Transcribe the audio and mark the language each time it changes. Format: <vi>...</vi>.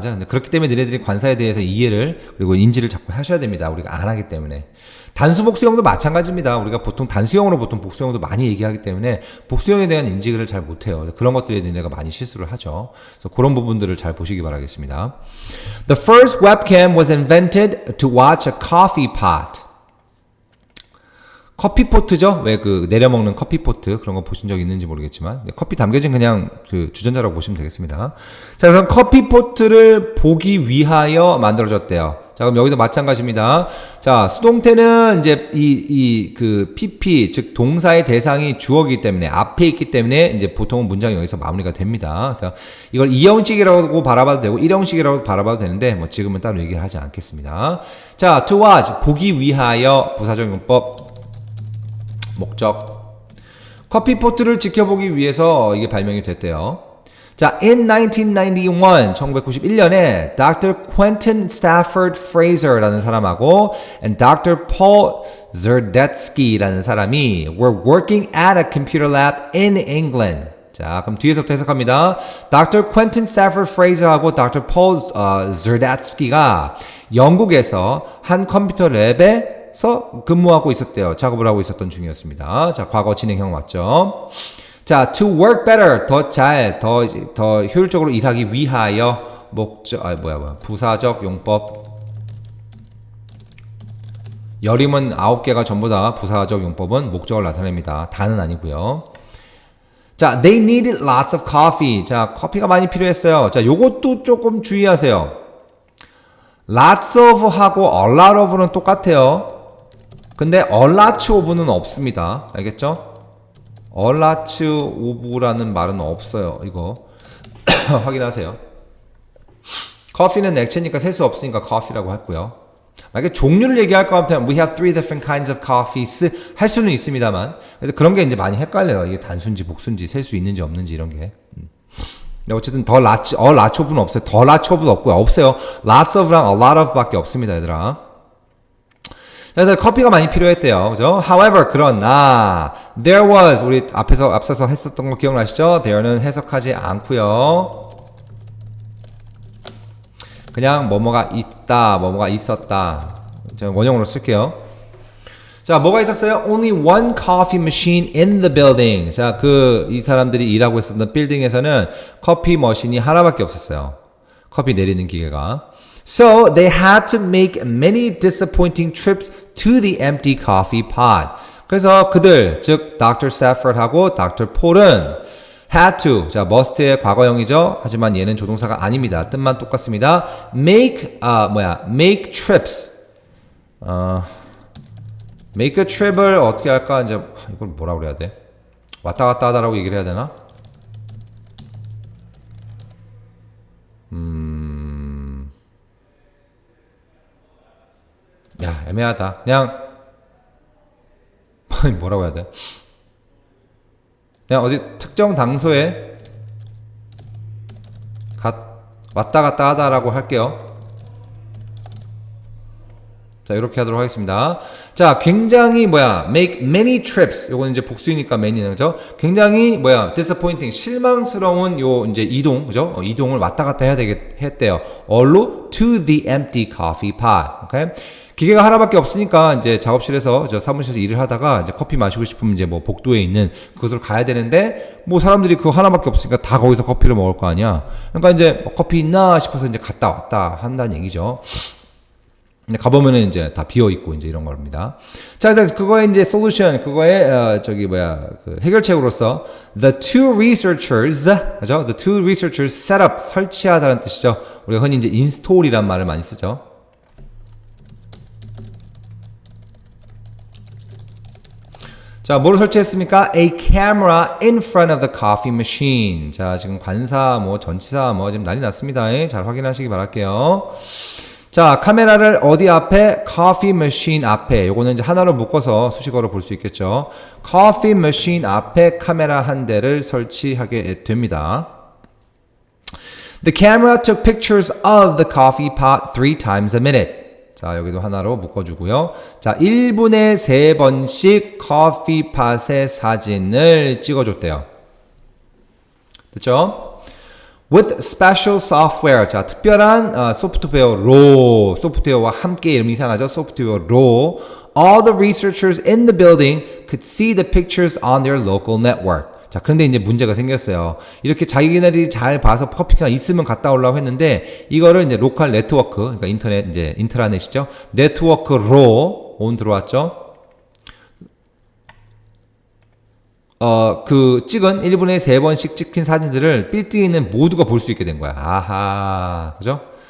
<ko>근데 그렇기 때문에 너희들이 관사에 대해서 이해를 그리고 인지를 자꾸 하셔야 됩니다. 우리가 안 하기 때문에. 단수 복수형도 마찬가지입니다. 우리가 보통 단수형으로 보통 복수형도 많이 얘기하기 때문에 복수형에 대한 인지를 잘 못해요. 그런 것들에 대해 내가 많이 실수를 하죠. 그래서 그런 부분들을 잘 보시기 바라겠습니다.</ko> <en>The first webcam was invented to watch a coffee pot.</en> <ko>커피포트죠? 왜 그 내려먹는 커피포트 그런 거 보신 적 있는지 모르겠지만 커피 담겨진 그냥 그 주전자라고 보시면 되겠습니다. 자, 그럼 커피포트를 보기 위하여 만들어졌대요. 자, 그럼 여기도 마찬가지입니다. 자, 수동태는 이제 그 PP, 즉 동사의 대상이 주어이기 때문에 앞에 있기 때문에 이제 보통은 문장이 여기서 마무리가 됩니다. 그래서 이걸 2형식이라고 바라봐도 되고 1형식이라고 바라봐도 되는데 뭐 지금은 따로 얘기를 하지 않겠습니다. 자,</ko> <en>to watch</en> <ko>보기 위하여 부사적 용법 목적. 커피포트를 지켜보기 위해서 이게 발명이 됐대요. 자, in 1991, 1991년에 Dr. Quentin Stafford Fraser라는 사람하고 and Dr.</ko> <en>Paul Zerdetsky라는</en> <ko>사람이</ko> <en>were working at a computer lab in England.</en> <ko>자, 그럼 뒤에서부터 해석합니다. Dr. Quentin Stafford Fraser하고 Dr. Paul Zerdetsky가 영국에서 한 컴퓨터 랩에서 근무하고 있었대요. 작업을 하고 있었던 중이었습니다. 자, 과거 진행형 맞죠? 자,</ko> <en>to work better,</en> <ko>더 효율적으로 일하기 위하여 목적, 부사적 용법. 여림은 9개가 전부 다 부사적 용법은 목적을 나타냅니다. 다는 아니고요.</ko> <en>자, they needed lots of coffee.</en> <ko>자, 커피가 많이 필요했어요. 자, 요것도 조금 주의하세요. lots of 하고 a lot of는 똑같아요. 근데 a lot of는 없습니다. 알겠죠? a lot of라는 말은 없어요. 이거 확인하세요. 커피는 액체니까 셀 수 없으니까 coffee라고 했고요. 만약에 종류를 얘기할 것 같으면</ko> <en>we have three different kinds of coffees</en> <ko>할 수는 있습니다만 그런 게 이제 많이 헷갈려요. 이게 단순지 복순지 셀 수 있는지 없는지 이런 게. 어쨌든 더 lots of는 없어요. 더 lots of는 없고요. 없어요. lots of랑 a lot of 밖에 없습니다, 얘들아. 그래서 커피가 많이 필요했대요. 그죠?</ko> <en>However,</en> <ko>그러나</ko> <en>there was</en> <ko>우리 앞서서 했었던 거 기억나시죠? there는 해석하지 않고요. 그냥 뭐뭐가 있다, 뭐뭐가 있었다. 제가 원형으로 쓸게요. 자, 뭐가 있었어요?</ko> <en>Only one coffee machine in the building.</en> <ko>자, 이 사람들이 일하고 있었던 빌딩에서는 커피 머신이 하나밖에 없었어요. 커피 내리는 기계가.</ko> <en>So they had to make many disappointing trips to the empty coffee pot.</en> <ko>그래서 그들, 즉 Dr. Stafford하고 Dr. Paul은</ko> <en>had to,</en> <ko>자 must의 과거형이죠. 하지만 얘는 조동사가 아닙니다. 뜻만 똑같습니다.</ko> <en>make trips.</en> <ko>make a trip을 어떻게 할까? 이제 이걸 뭐라고 그래야 돼? 왔다 갔다 하다라고 얘기를 해야 되나? 야, 애매하다. 그냥 뭐라고 해야 돼? 그냥 어디 특정 장소에 왔다 갔다 하다라고 할게요. 자, 이렇게 하도록 하겠습니다. 자, 굉장히</ko> <en>make many trips.</en> <ko>요거는 이제 복수이니까 many는 그죠? 굉장히 disappointing, 실망스러운 이제 이동, 그죠? 이동을 왔다 갔다 했대요. 어디로?</ko> <en>To the empty coffee pot. 오케이?</en> <ko>기계가 하나밖에 없으니까 이제 작업실에서 사무실에서 일을 하다가 이제 커피 마시고 싶으면 이제 복도에 있는 그곳으로 가야 되는데 사람들이 그거 하나밖에 없으니까 다 거기서 커피를 먹을 거 아니야. 그러니까 이제 커피 있나 싶어서 이제 갔다 왔다 한다는 얘기죠. 근데 가보면은 이제 다 비어 있고 이제 이런 겁니다. 자, 그래서 그거의 이제 솔루션, 그거의 그 해결책으로서</ko> <en>the two researchers,</en> <ko>그죠?</ko> <en>The two researchers set up,</en> <ko>설치하다는 뜻이죠. 우리가 흔히 이제 install이란 말을 많이 쓰죠. 자, 뭐를 설치했습니까?</ko> <en>A camera in front of the coffee machine.</en> <ko>자, 지금 관사, 전치사, 지금 난리 났습니다. 잘 확인하시기 바랄게요. 자, 카메라를 어디 앞에? coffee machine 앞에. 요거는 이제 하나로 묶어서 수식어로 볼 수 있겠죠. coffee machine 앞에 카메라 한 대를 설치하게 됩니다.</ko> <en>The camera took pictures of the coffee pot 3 times a minute.</en> <ko>자, 여기도 하나로 묶어주고요. 자, 1분에 3번씩 커피팟의 사진을 찍어줬대요. 됐죠?</ko> <en>With special software.</en> <ko>자, 특별한 소프트웨어와 함께 이름이 이상하죠? 소프트웨어로</ko> <en>all the researchers in the building could see the pictures on their local network.</en> <ko>자, 그런데 이제 문제가 생겼어요. 이렇게 자기네들이 잘 봐서 커피가 있으면 갔다 오려고 했는데 이거를 이제 로컬 네트워크, 그러니까 인트라넷이죠. 네트워크로 온 들어왔죠. 그 찍은 1분에 3번씩 찍힌 사진들을 빌딩에 있는 모두가 볼 수 있게 된 거야. 아하, 그죠?</ko>